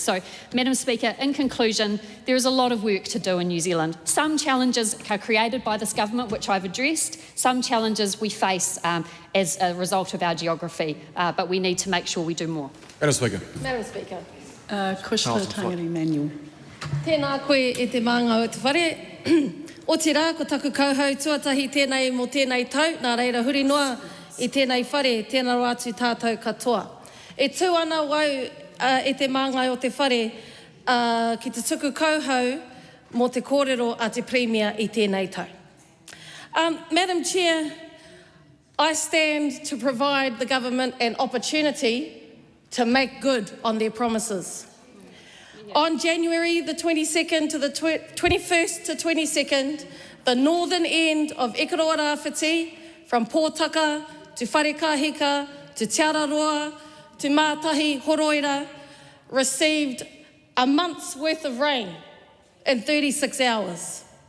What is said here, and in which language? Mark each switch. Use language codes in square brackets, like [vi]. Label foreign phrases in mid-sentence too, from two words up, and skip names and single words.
[en] So, Madam Speaker, in conclusion, there is a lot of work to do in New Zealand. Some challenges are created by this government, which I've addressed. Some challenges we face as a result of our geography, but we need to make sure we do more. Madam Speaker. Madam Speaker. Commissioner Tangari Manuel. [mi] Tēnā koe e te māngau o te whare. O te rā, ko taku kauhau tuatahi tēnei mō tēnei tau, nā reira huri noa i tēnei whare, tēnā rā atu tātou katoa. E tū ana wau e te māngai o te whare ki te tuku kauhau mō te kōrero a te Premier i tēnei tau. [en] Madam Chair, I stand to provide the government an opportunity to make good on their promises. On January the 22nd to the 21st to 22nd, the northern end of Ikaroa Rāwhiti, from Pōtaka to Wharekāhika to Te Araroa to Mātahi Horoira, received a month's worth of rain in 36 hours.